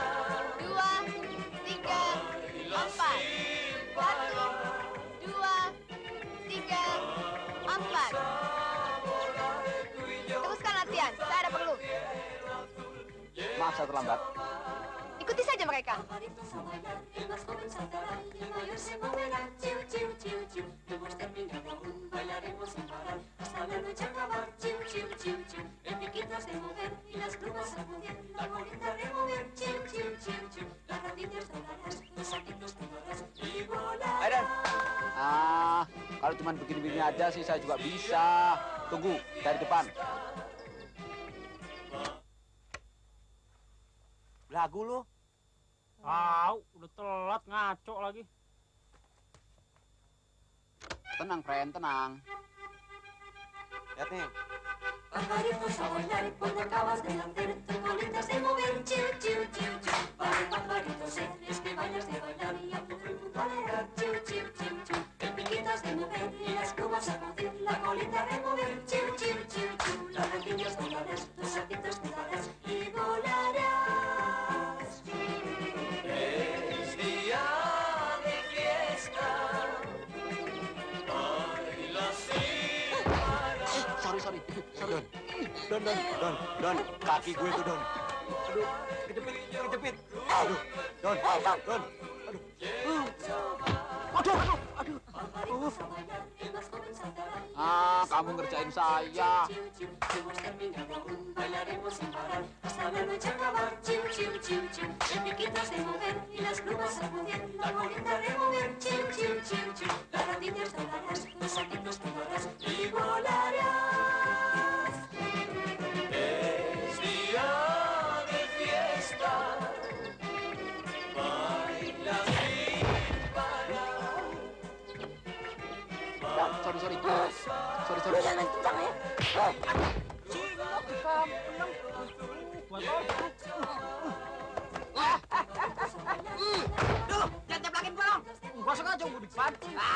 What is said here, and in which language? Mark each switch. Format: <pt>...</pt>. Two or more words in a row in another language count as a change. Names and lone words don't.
<id>2, 3, 4. 1, 2, 3, 4. Teruskan latihan, saya ada perlu. Maaf saya terlambat. Ikuti saja mereka.</id> <es>Pajaritos a bailar, el más joven saltará y el mayor se moverá, chiu, chiu, chiu, chiu. No hemos terminado aún, bailaremos sin parar hasta la noche acabar, chiu, chiu, chiu, chiu. El piquitas de mover y las plumas sacudir, la colita remover, chiu, chiu, chiu, chiu. Las rodillas doblarás, los saltitos te darás y volarás.</es> <id>Kalau cuma begini-begini aja sih saya juga bisa. Tunggu, dari depan. Lagu lu. Udah telat ngaco lagi. Tenang, friend, tenang. Lihat nih.</id> <es>Pajaritos a bailar y cuando acabas de hacer tus colitas de mover, chiu, chiu, chiu, chiu. Para pajaritos es que bailas de bailar y a todo el mundo alegrar, chiu, chiu, chiu, chiu. El piquitas de mover y las cubas sacudir, la colita remover, chiu, chiu, chiu, chiu. Las rodillas doblarás, tus saltitos te darás y volarás. Es día de fiesta. Baila sin parar.</es> <id>Sorry. Don, kaki gue tuh, Don. Aduh, kejepit. Aduh, Don. Kamu ngerjain saya.</id> <es>Hemos terminado aún, bailaremos sin parar hasta la noche acabar, chiu, chiu, chiu, chiu. El piquitas de mover y las plumas sacudir, la colita remover, chiu, chiu, chiu, chiu. Las rodillas doblarás, los saltitos te darás y volarás. Es día de fiesta. Baila sin parar.</es> <id>Sorry. Jangan kencang ya. Jangan teplakin gua dong. Gua sengaja gue dipancing.</id>